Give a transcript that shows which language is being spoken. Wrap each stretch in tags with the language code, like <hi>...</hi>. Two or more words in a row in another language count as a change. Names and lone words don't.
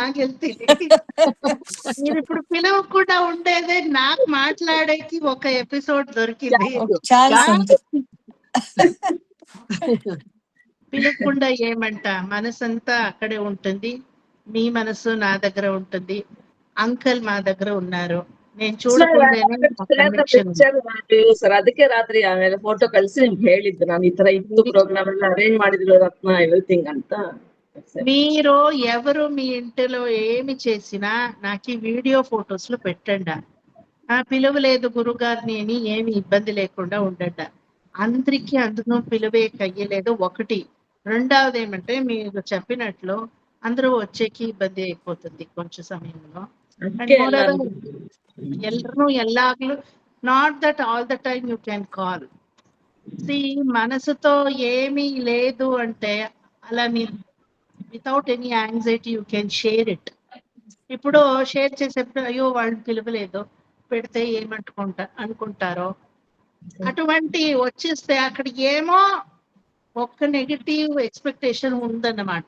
<te>మీరు ఇప్పుడు పిలవకుండా ఉండేదే, నాకు మాట్లాడేకి ఒక ఎపిసోడ్ దొరికింది. పిలవకుండా ఏమంట, మనసంతా అక్కడే ఉంటుంది. మీ మనసు నా దగ్గర ఉంటుంది. అంకల్ మా దగ్గర ఉన్నారు. నేను చూడకుండా</te> <kn>ಸರ್ ಅದಕ್ಕೆ ರಾತ್ರಿ ಆಮೇಲೆ ಫೋಟೋ ಕಳಿಸಿ ನಿಮ್ಗೆ ಹೇಳಿದ್ದು ನಾನು, ಈ ತರ ಇತ್ತು ಪ್ರೋಗ್ರಾಮ್ ಎಲ್ಲ ಅರೇಂಜ್ ಮಾಡಿದ್ರು ರತ್ನ ಎವ್ರಿಥಿಂಗ್ ಅಂತ.</kn> <te>మీరు ఎవరు మీ ఇంటిలో ఏమి చేసినా నాకు ఈ వీడియో ఫొటోస్ లో పెట్టండి. పిలువలేదు గురుగారిని అని ఏమి ఇబ్బంది లేకుండా ఉండండి. అందరికీ అందులో పిలువే కయ్యలేదు. ఒకటి. రెండవది ఏమంటే, మీరు చెప్పినట్లు అందరూ వచ్చేకి ఇబ్బంది అయిపోతుంది కొంచెం సమయంలో.</te> <kn>ಎಲ್ಲರೂ ಎಲ್ಲಾಗ್ಲೂ</kn> <en>not that all the time you can call.</en> <te>మనసుతో ఏమీ లేదు అంటే అలా మీరు</te> <en>without any anxiety you can share it.</en> <te>ఇప్పుడు షేర్ చేసేప్పుడు అయ్యో వాళ్ళు పిలవలేదు, పెడితే అనుకుంటారో అటువంటి వచ్చేస్తే అక్కడ ఏమో ఒక్క</te> <en>negative expectation</en> <te>ఉందన్నమాట.</te>